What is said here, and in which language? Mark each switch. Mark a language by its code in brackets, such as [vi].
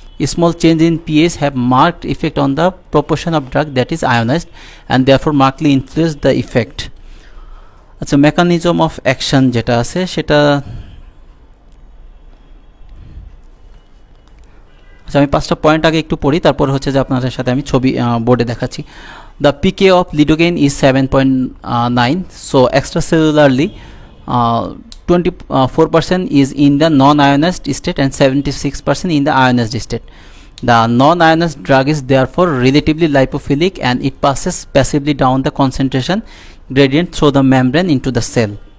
[en] A small change in pH have marked effect on the proportion of drug that is ionized and therefore markedly influence the effect. [bn] আচ্ছা, mechanism of action যেটা আছে সেটা, আচ্ছা আমি 5টা point আগে একটু পড়ি, তারপর হচ্ছে যে আপনাদের সাথে আমি ছবি বোর্ডে দেখাচ্ছি। [en] The pK of lidocaine is 7.9, so extracellularly 24% is in the non-ionized state and 76% in the ionized state. The non-ionized drug is therefore relatively lipophilic and it passes passively down the concentration gradient through the membrane into the cell.